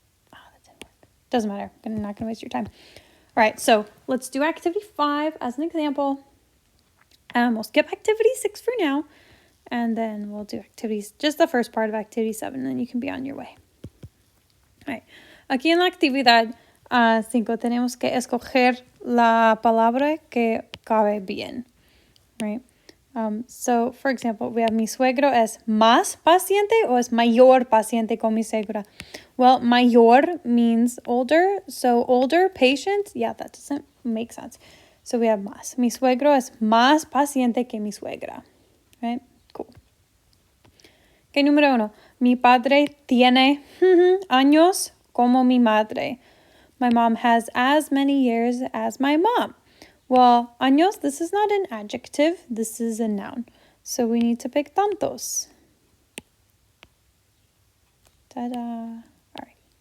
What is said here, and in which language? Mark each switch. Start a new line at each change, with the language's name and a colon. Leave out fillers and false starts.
English: That didn't work. Doesn't matter. I'm not going to waste your time. All right, so let's do activity 5 as an example. We'll skip activity 6 for now, and then we'll do activities, just the first part of activity 7, and then you can be on your way. All right.
Spanish: Aquí en la actividad 5 tenemos que escoger la palabra que cabe bien, right?
English: So, for example, we have
Spanish: mi suegro es más paciente o es mayor paciente con mi suegra.
English: Well, mayor means older, so older, patient, yeah, that doesn't make sense. So we have más.
Spanish: Mi suegro es más paciente que mi suegra,
English: right? Cool. Okay,
Spanish: número 1. Mi padre tiene años como mi madre.
English: My mom has as many years as my mom. Well, años, this is not an adjective, this is a noun. So we need to pick tantos. Ta-da. All right.